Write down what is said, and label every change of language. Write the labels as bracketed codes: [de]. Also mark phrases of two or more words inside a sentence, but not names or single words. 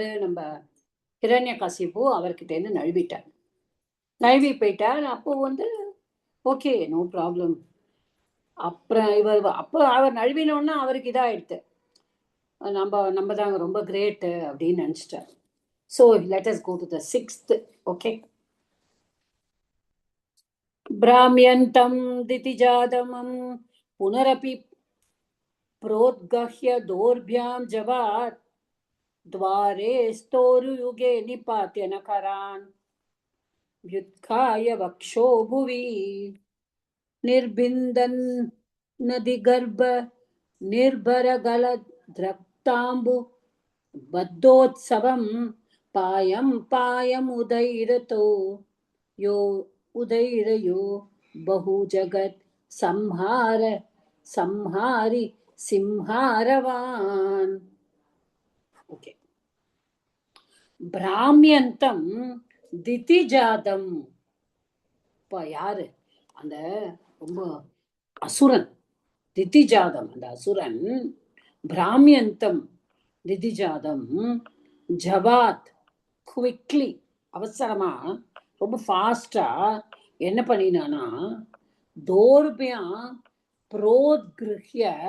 [ta] நம்ம ஹிரண்யகசிபு அவர்கிட்டேருந்து நழுவிட்டார். நழுவி போயிட்டார். அப்போ வந்து [en] okay, no problem. [ta] அப்புறம் அப்போ அவர் நழுவினோன்னா அவருக்கு இதாயிடுது. நம்ம நம்ம தாங்க ரொம்ப கிரேட்டு அப்படின்னு நினச்சிட்டார். [en] So let us go to the sixth. Okay. [sa] भ्राम्यन्तं दितिजातमं पुनरपि प्रोद्गह्य दोर्भ्यां जवात् द्वारे स्तोरुयुगे निपात्य नकरान् व्युत्थाय वक्षो भुवि निर्बिन्दन् नदिगर्भ निर्भरगलद्रक्ताम्बु बद्धोत्सवं पायं पायमुदैरतो यो उदैरयो बहु जगत् संहार संहारि सिंहारवान्. ஓகே. भ्राम्यन्तं दितिजातं. [ta] இப்ப யாரு? அந்த ரொம்ப அசுரன் திதிஜாதம். அந்த அசுரன் [sa] भ्राम्यन्तं दितिजातं जवात् [ta] குவிக்லி அவசரமா ரொம்ப ஃபாஸ்டா என்ன பண்ணினானா [sa] दोर्भ्यां प्रोद्गृह्य.